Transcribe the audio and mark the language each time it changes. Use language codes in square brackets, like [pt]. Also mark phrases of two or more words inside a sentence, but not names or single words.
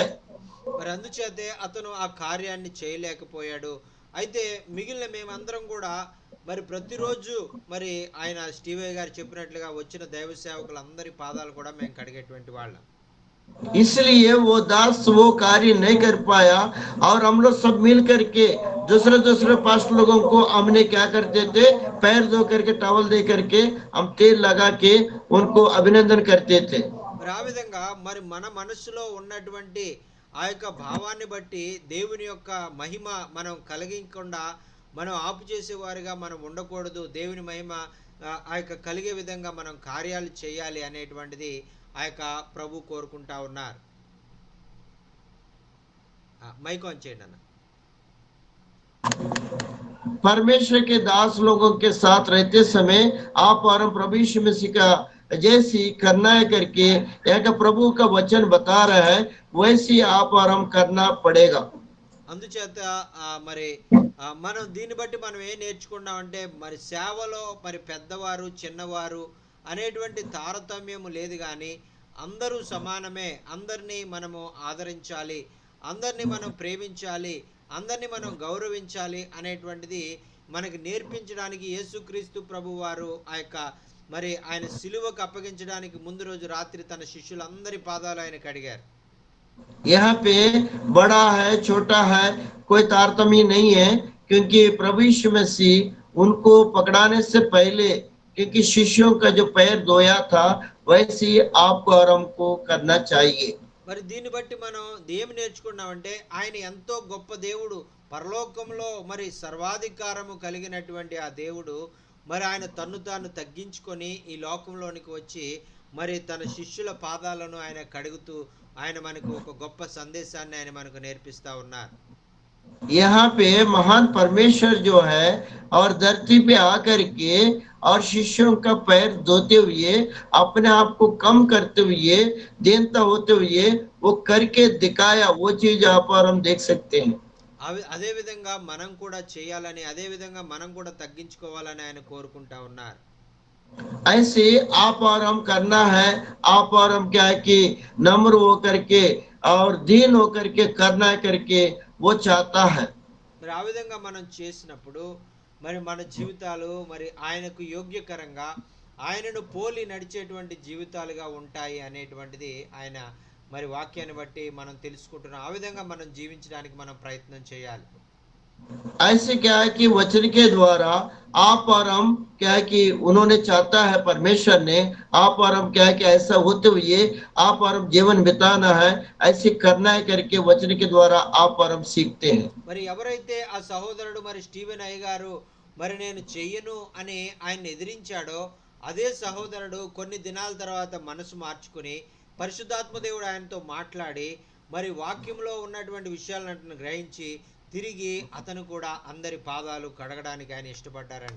[te] మరి అందుచేతే అతను ఆ కార్యాన్ని చేయలేకపోయాడు. అయితే మిగిలిన మేమందరం కూడా మరి ప్రతిరోజు మరి ఆయన స్టీవే గారు చెప్పినట్లుగా వచ్చిన దైవ సేవకులందరి పాదాలు కూడా మేము కడిగేటువంటి వాళ్ళం. [hi] इसलिए वो दास वो कार्य नहीं कर पाया, और हम लोग सब मिल करके दूसरे दूसरे पांच लोगों को हमने क्या करते थे, पैर धो करके टॉवल दे करके हम तेल लगा के उनको अभिनंदन करते थे। [te] మరి ఆ విధంగా మరి మన మనస్సులో ఉన్నటువంటి ఆ యొక్క భావాన్ని బట్టి దేవుని యొక్క మహిమ మనం కలిగించకుండా మనం ఆపు చేసేవారిగా మనం ఉండకూడదు. దేవుని మహిమ ఆ యొక్క కలిగే విధంగా మనం కార్యాలు చేయాలి అనేటువంటిది ఆ యొక్క ప్రభు కోరుకుంటా ఉన్నారు. [en] mike on [te] చేయండి అన్న. [hi] परमेश्वर के दास लोगों के साथ रहते समय आप और हम प्रभु यीशु मसीह का जैसी करना है करके यहाँ का प्रभु का वचन बता रहा है, वैसी आप और हम करना पड़ेगा। [te] అందుచేత మరి మనం దీన్ని బట్టి మనం ఏం నేర్చుకున్నామంటే మరి సేవలో మరి పెద్దవారు చిన్నవారు అనేటువంటి తారతమ్యం లేదు, కానీ అందరూ సమానమే. అందరినీ మనము ఆదరించాలి, అందరినీ మనం ప్రేమించాలి, అందరినీ మనం గౌరవించాలి అనేటువంటిది మనకి నేర్పించడానికి యేసుక్రీస్తు ప్రభు వారు ఆ యొక్క మరి ఆయన సిలువకు అప్పగించడానికి ముందు రోజు రాత్రి తన శిష్యులందరి పాదాలు ఆయన కడిగారు. [hi] यहाँ पे बड़ा है छोटा है कोई तारतम्य नहीं है, क्योंकि प्रभु यीशु मसीह उनको पकड़ाने से पहले, क्योंकि शिष्यों का जो पैर धोया था वैसे ही आपको और हमको करना चाहिए। [te] మరి దీన్ని బట్టి మనం ఏమి నేర్చుకున్నామంటే ఆయన ఎంతో గొప్ప దేవుడు, పరలోకంలో మరి సర్వాధికారము కలిగినటువంటి ఆ దేవుడు మరి ఆయన తన్ను తాను తగ్గించుకొని ఈ లోకంలోనికి వచ్చి మరి తన శిష్యుల పాదాలను ఆయన కడుగుతూ ఆయన మనకు ఒక గొప్ప సందేశాన్ని ఆయన మనకు నేర్పిస్తా ఉన్నారు. [hi] यहाँ पे महान परमेश्वर जो है और धरती पे आकर के और शिष्यों का पैर धोते हुए अपने आप को कम करते हुए दीनता होते हुए वो करके दिखाया, वो चीज आप और हम देख सकते हैं। [te] అదే విధంగా మనం కూడా చేయాలని, అదే విధంగా మనం కూడా తగ్గించుకోవాలని ఆయన కోరుకుంటా ఉన్నారు. [hi] ऐसे आप और हम करना है, आप और हम क्या है कि नम्र होकर के और दीन होकर के करना करके वो चाहता है। [te] మరి ఆ విధంగా మనం చేసినప్పుడు మరి మన జీవితాలు మరి ఆయనకు యోగ్యకరంగా ఆయనను పోలి నడిచేటువంటి జీవితాలుగా ఉంటాయి అనేటువంటిది ఆయన మరి వాక్యాన్ని బట్టి మనం తెలుసుకుంటున్నాం. ఆ విధంగా మనం జీవించడానికి మనం ప్రయత్నం చేయాలి. [hi] ऐसे क्या है कि वचन के द्वारा आप और हम क्या है कि उन्होंने चाहता है परमेश्वर ने आप और हम क्या है कि ऐसा होते हुए आप और हम जीवन बिताना है, ऐसे करना है करके वचन के द्वारा आप और हम सीखते हैं। [te] మరి ఎవరైతే ఆ సహోదరుడు మరి స్టీవెన్ అయ్య గారు మరి నేను చెయ్యను అని ఆయన ఎదిరించాడో అదే సహోదరుడు కొన్ని దినాల తర్వాత మనసు మార్చుకుని పరిశుద్ధాత్మ దేవుడు ఆయనతో మాట్లాడి మరి వాక్యంలో ఉన్నటువంటి విషయాలను గ్రహించి తిరిగి అతను కూడా అందరి పాదాలు కడగడానికి ఆయన ఇష్టపడ్డారండి.